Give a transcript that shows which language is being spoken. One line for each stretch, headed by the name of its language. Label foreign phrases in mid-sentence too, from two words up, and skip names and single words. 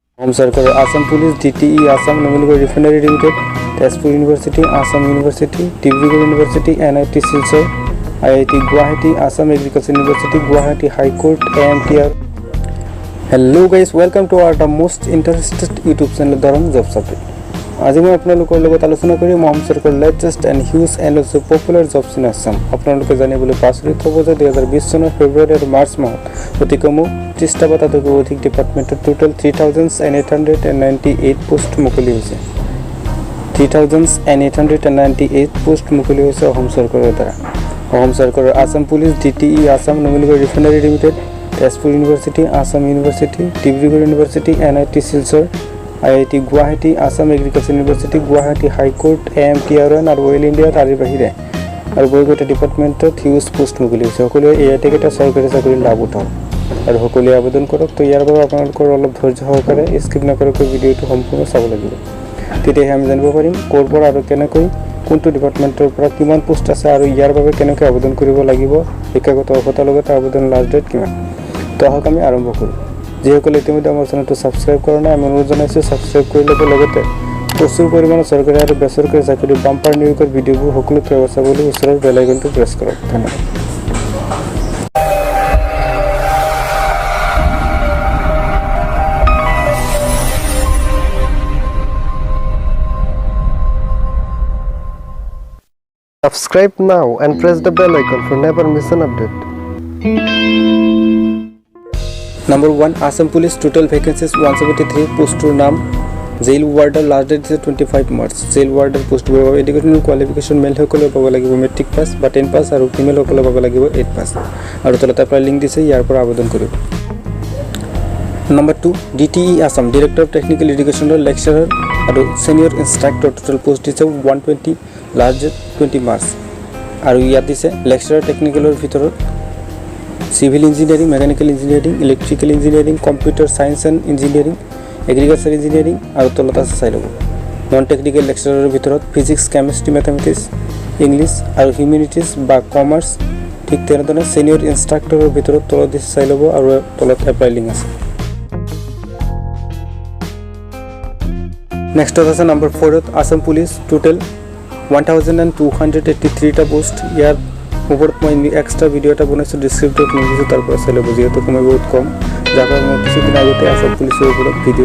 English: Home Circle, Assam Police, DTE, Assam Nomaligarh Refinery Limited, Tezpur University, Assam University, Dibrugarh University, NIT Silchar, IIT Guwahati, Assam Agriculture University, Guwahati High Court, AMTR. Hello guys, welcome to our the most interested YouTube channel Darrang Jobs Update.
Assamese: আজি মই আপোনালোকৰ লগত আলোচনা কৰিম
English: Home Circle latest and huge and also popular jobs in Assam.
Assamese: আপোনালোকে জানিবলৈ পাছৰিত হ'ব যে 2020 চনৰ ফেব্ৰুৱাৰী আৰু মাৰ্চ মাহত অতি কম 30টা বা তাতকৈ অধিক ডিপাৰ্টমেণ্টৰ টোটাল 3898 পোষ্ট মুকলি হৈছে 3898 পোষ্ট মুকলি হৈছে Home Circle দ্বাৰা Home Circle Assam Police DTE Assam Nomaligarh Refinery Limited Tezpur University Assam University Dibrugarh University NIT Silchar IIT Guwahati Assam Agriculture University Guwahati High Court AMTR আৰু Oil India তাৰে বাহিৰে আৰু বৈগত ডিপাৰ্টমেণ্টত
English: huge post
Assamese: মুকলি হৈছে সকলোৱে এয়াতে এটা চৰকাৰী চাকৰি লাভ উঠাওক আৰু সকলোৱে আবেদন কৰক তো ইয়াৰ বাবে আপোনালোকৰ অলপ ধৈৰ্য সহকাৰে স্কিপ নকৰাকৈ ভিডিঅটো সম্পূৰ্ণ চাব লাগিব তেতিয়াহে আমি জানিব পাৰিম ক'ৰ পৰা আৰু কেনেকৈ কোনটো ডিপাৰ্টমেণ্টৰ পৰা কিমান পোষ্ট আছে আৰু ইয়াৰ বাবে কেনেকৈ আবেদন কৰিব লাগিব শিক্ষাগত অৰ্হতাৰ লগত আবেদন
English: last date
Assamese: কিমান তো আহক আমি আৰম্ভ কৰোঁ যিসকলে ইতিমধ্যে আমাৰ চেনেলটো সাবস্ক্ৰাইব কৰা নাই আমি অনুৰোধ জনাইছো সাবস্ক্ৰাইব কৰি ল'ব লগতে প্ৰচুৰ পৰিমাণৰ চৰকাৰী আৰু বেচৰকাৰী চাকৰি বাম্পাৰ নিয়োগৰ ভিডিঅ'বোৰ সকলোকে চাবলৈ ওচৰৰ
English: bell icon
Assamese: প্ৰেছ কৰক ধন্যবাদ
English: Subscribe now and press the bell icon for never miss an update. Number 1 Assam Police total vacancies 173 post to naam jail warder last date is 25 March jail warder post educational qualification male
Assamese: সকলে পাব লাগিব
English: metric pass ba
Assamese: 10 pass aru female সকলে পাব লাগিব 8 pass আৰু তলতা পৰা link দিছে যাৰ পৰা আবেদন কৰিব Number 2 DTE Assam
English: Director of Technical Education lecturer aru senior instructor total post is 120 last date 20 March
Assamese: আৰু ইয়াত দিছে
English: lecturer technical
Assamese: ৰ ভিতৰত
English: Civil Engineering, Mechanical Engineering, Electrical Engineering, Computer Science and Engineering, Agriculture Engineering,
Assamese: আৰু তলত আছে চাই ল'ব
English: non technical lecturer
Assamese: ভিতৰত
English: physics chemistry mathematics English
Assamese: আৰু হিউমেনিটিজ বা কমাৰ্চ ঠিক তেনেদৰে
English: senior instructor
Assamese: ভিতৰত তলত দিছে চাই ল'ব আৰু তলত
English: apply link
Assamese: আছে নেক্সট আছে নম্বৰ 4 ত আসাম পুলিচ টোটাল 1283 টা পোষ্ট ইয়াৰ ওপৰত মই
English: extra video
Assamese: এটা বনাইছো
English: descriptive link
Assamese: দিছো তাৰ পৰা চাই ল'ব যেহেতু সময় বহুত কম যাৰ পৰা মই কিছুদিন আগতে আসাম পুলিচৰ ওপৰত ভিডিও